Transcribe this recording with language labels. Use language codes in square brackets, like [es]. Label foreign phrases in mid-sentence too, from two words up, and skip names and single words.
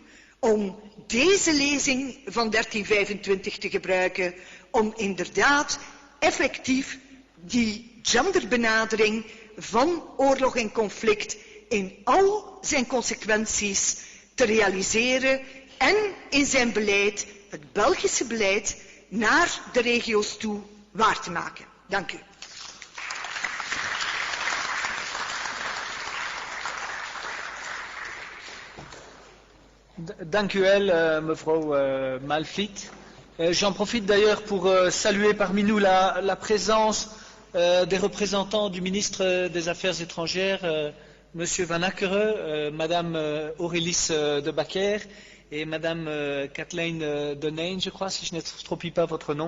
[nl] om deze lezing van 1325 te gebruiken om inderdaad effectief die genderbenadering van oorlog en conflict in al zijn consequenties te realiseren en in zijn beleid, het Belgische beleid, naar de regio's toe waar te maken. Dank u. Dank u wel, mevrouw Malvliet. [fr] J'en profite d'ailleurs pour saluer parmi nous la présence des représentants du ministre des Affaires étrangères, Monsieur Van Akkeren, Madame Aurélis de Bakker et Madame Kathleen Deneen, je crois, si je ne t'approprie pas votre nom.